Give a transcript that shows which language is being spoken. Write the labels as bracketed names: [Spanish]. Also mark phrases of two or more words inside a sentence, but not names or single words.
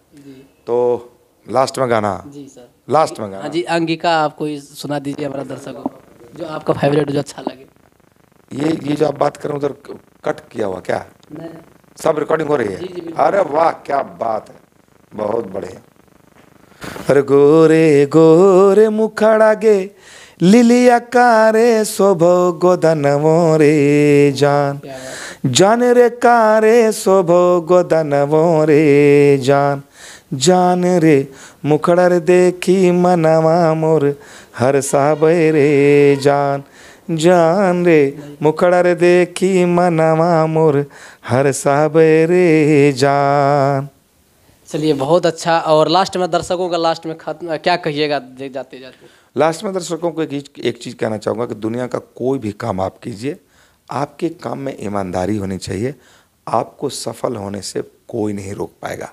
[Hindi] तो लास्ट में गाना, जी सर, लास्ट में गाना। हाँ जी, अंगिका आप कोई सुना दीजिए हमारा दर्शकों को, जो आपका फेवरेट, जो अच्छा लगे। ये जो आप बात करें उधर कट किया हुआ क्या? नहीं, सब रिकॉर्डिंग हो रही है? अरे वाह, क्या बात है, बहुत बढ़िया। [Angika] अरे गोरे गोरे मुखड़ा गे लिलिया कारे शोभो गोदनवो रे जान, जान रे कारे शोभो गोदनवो रे जान, जान रे मुखड़ा रे देखी मनवा मोर हर साबे रे जान, जान रे मुखड़ा रे देखी मनवा मोर हर साबे रे जान। [Hindi] चलिए बहुत अच्छा। और लास्ट में दर्शकों का लास्ट में खत्म क्या कहिएगा जाते जाते? लास्ट में दर्शकों को एक चीज़ कहना चाहूँगा कि दुनिया का कोई भी काम आप कीजिए, आपके काम में ईमानदारी होनी चाहिए। आपको सफल होने से कोई नहीं रोक पाएगा।